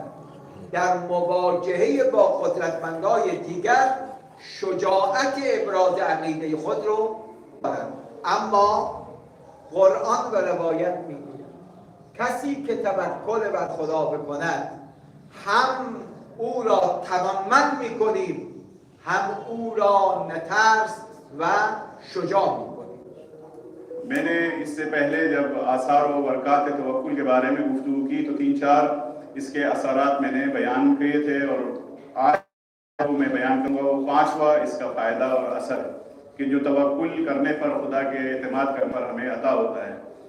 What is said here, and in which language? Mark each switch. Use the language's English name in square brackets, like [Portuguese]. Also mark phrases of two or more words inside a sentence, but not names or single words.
[Persian] در مواجهه با قدرتمندای دیگر شجاعت ابراز عقیده خود رو دارند. اما قرآن و روایت میگوید کسی که توکل بر خدا بکند هم او را توانمند میکنیم, هم او را نترس و شجاع میکنیم. [Urdu] میں نے اس سے پہلے جب آثار و برکات توکل کے بارے میں گفتگو کی تو 3-4 اس کے اثرات میں نے بیان کیے تھے, اور آج میں بیان کروں گا وہ 5واں اس کا فائدہ اور اثر ہے کہ جو توکل کرنے پر, خدا کے اعتماد کرنے پر ہمیں عطا ہوتا ہے.